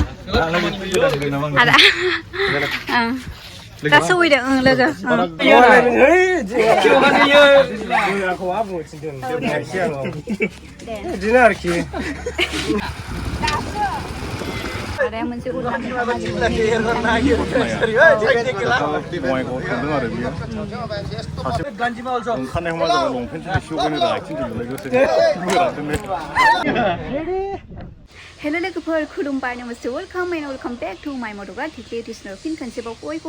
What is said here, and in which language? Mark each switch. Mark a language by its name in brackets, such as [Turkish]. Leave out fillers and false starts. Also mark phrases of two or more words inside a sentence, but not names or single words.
[Malay] Ada. Tak suwi dah lega. Ada yang mesti ulang lagi. [Bodo] Hello लोगोफोर खुलुमबाय नमस्ते [English] welcome back to my motography creative [Bodo] फिन खनसेबाव बयखौबो